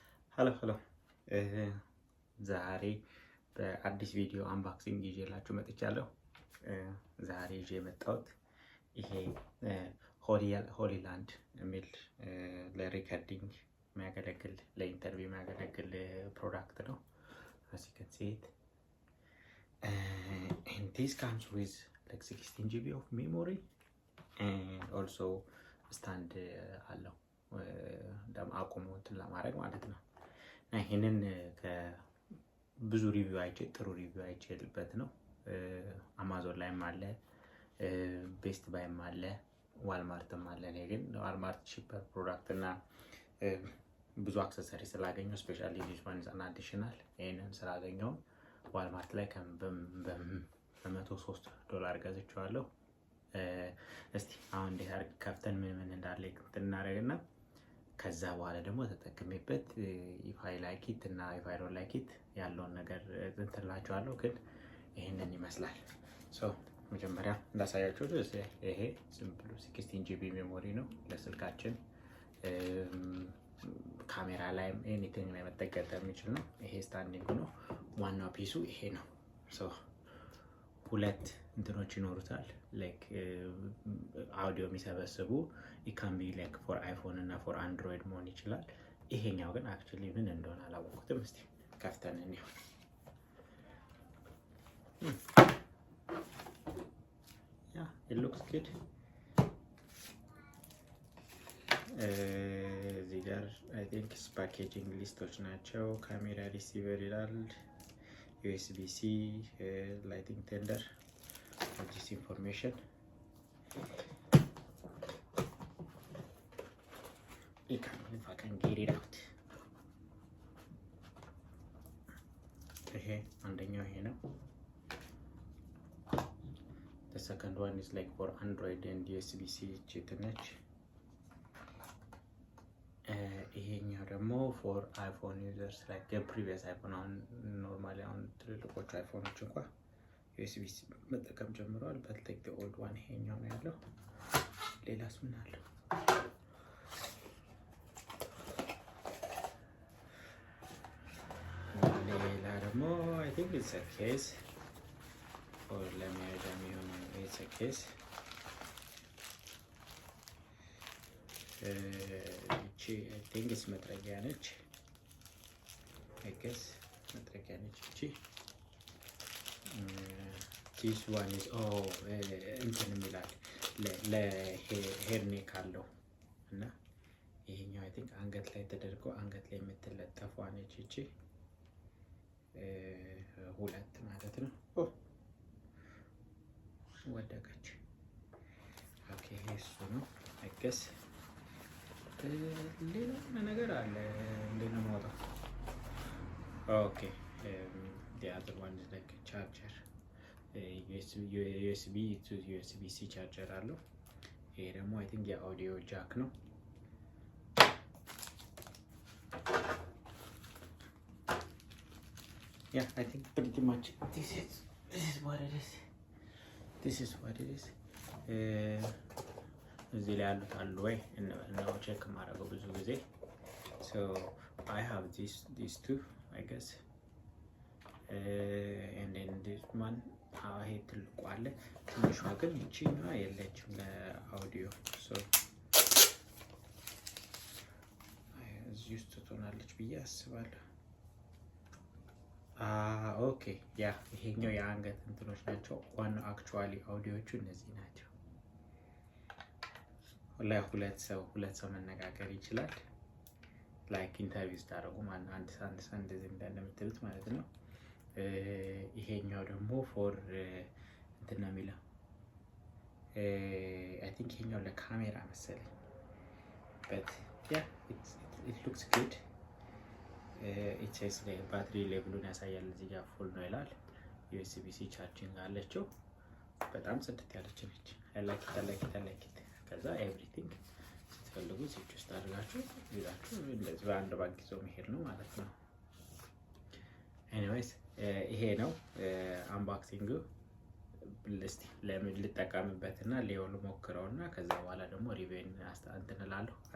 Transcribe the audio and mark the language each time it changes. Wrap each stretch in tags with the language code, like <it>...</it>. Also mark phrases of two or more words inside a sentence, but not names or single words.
<am>ሄሎ ዛሬ በአዲስ ቪዲዮ አንባክሲንግ ይዤላችሁ መጥቻለሁ። ዛሬ ይዤ የመጣሁት ይሄ ሆሊላንድ የሚል ለሪከርዲንግ የሚያገለግል ለኢንተርቪው የሚያገለግል ፕሮዳክት ነው።</am> <en>as you can see it and this comes with like 16 GB of memory and also stand አለው</en> <am>አቁሞ እንትን ለማድረግ ማለት ነው። ይሄንን ከብዙ ሪቪው አይቼ ጥሩ ሪቪው አይቼልበት ነው። አማዞን ላይም አለ፣ ቤስት ባይም አለ፣ ዋልማርትም አለ። እኔ ግን ዋልማርት</am> <en>cheaper product</en> <am>እና ብዙ አክሰሰሪ ስላገኘው</am> <en>specially this one is an additional</en> <am>ይሄንን ስላገኘው ዋልማርት ላይ በ$103 ገዝቼዋለሁ። እስቲ አሁን እንዴት አድርገን ከፍተን ምን እንዳለ እናደርግና ከዛ በኋላ ደግሞ ተጠቅሜበት</am> <en>if I like it</en> <am>እና</am> <en>if I don't like it</en> <am>ያለውን ነገር እንትላችኋለሁ። ግን ይሄንን ይመስላል። መጀመሪያ እንዳሳያችሁ ይሄ ሲምፕል 16 GB ሜሞሪ ነው ለስልካችን። ካሜራ ላይም ኤኒቲንግ ላይ መጠቀም የሚችል ነው። ይሄ ስታንዲንግ ነው። ዋናው ፒሱ ይሄ ነው። ሁለት እንትኖች ይኖሩታል</am> <en>like audio</en> <am>የሚሰበስቡ</am> <en>it can be like for iPhone</en> <am>እና</am> <en>for Android</en> <am>መሆን ይችላል። ይሄኛው ግን actually ምን እንደሆነ አላወቅኩትም። እስቲ ከፍተን እንየው።</am> <en>it looks good።</en> <am>እዚህ ጋር</am> <en>I think packaging</en> <am>ሊስቶች ናቸው። ካሜራ ሪሲቨር ይላል፣</am> <en>USB-C lighting tender, all this information. If I can get it out.</en> <am>ይሄ አንደኛው ይሄ ነው።</am> <en>The second one is like for Android and USB-C chip ነች።</en> <am>ይሄኛው ደግሞ</am> <en>for iPhone users like the previous iPhone on normally on</en> <am>ትልልቆቹ አይፎኖች እንኳን USB-C መጠቀም ጀምረዋል።</am> <en>but like the old one</en> <am>ይሄኛው ነው ያለው። ሌላስ ምን አለው? ሌላ ደግሞ</am> <en>I think it's a case or</en> <am>ለመያዣ የሚሆን</am> <en>it's a case። እቺ I think it's</en> <am>መጥረጊያ ነች።</am> <en>I guess</en> <am>መጥረጊያ ነች እቺ።</am> <en>this one is</en> <am>እንትን የሚላል ለሄርኔክ አለው እና ይሄኛው I think አንገት ላይ ተደርጎ አንገት ላይ የምትለጠፏ ነች እቺ። ሁለት ማለት ነው። ወደቀች። ኦኬ እሱ ነው I guess። ሌላ ነገር አለ እንዴት ነው የማወጣው?</am> <en>ኦኬ the other one is like charger USB to USB-C charger አለው።</en> <am>ይሄ ደግሞ</am> <en>I think</en> <am>የአውዲዮ ጃክ ነው።</am> <en>Yeah, I think pretty much this is what it is.</en> <am>እዚህ ላይ ያሉት አሉ ወይ ነው ቼክ ማድረገው ብዙ ጊዜ።</am> <en>so I have these two I guess and then this one</en> <am>ይሄ ትልቁ አለ። ትንሿ ግን እቺኛዋ የለችም ለአውዲዮ። so እዚህ ውስጥ ትሆናለች ብዬ አስባለሁ። ኦኬ ያ ይሄኛው የአንገት እንትኖች ናቸው። ዋናው አክቹዋሊ አውዲዮቹ እነዚህ ናቸው። ሁለት ሰው መነጋገር ይችላል።</am> <en>like interview</en> <am>ስታደርጉ አንድ እንደዚህ እንደምትሉት ማለት ነው። ይሄኛው ደግሞ ፎር እንትን ነው የሚለው I</am> <en>think</en> <am>ይሄኛው ለካሜራ መሰለኝ</am> <en>but yeah it looks good። it says like battery levelውን ያሳያል።</en> <am>እዚህ ጋር ፉል ነው ይላል። USB-C ቻርጂንግ አለችው። በጣም ጽድት ያለች ነች።</am> <en>I like it።</en> <am>ከዛ ኤቭሪቲንግ ስትፈልጉ እዚህ ውስጥ አድርጋችሁ ይዛችሁ እንደዚህ በአንድ ባንክ ይዘው መሄድ ነው ማለት ነው። ኤኒዌይስ ይሄ ነው አንባክሲንግ። እስቲ ለምን ልጠቀምበትና ሊሆን ሞክረውና ከዛ በኋላ ደግሞ ሪቪው እንትን እላለሁ</am>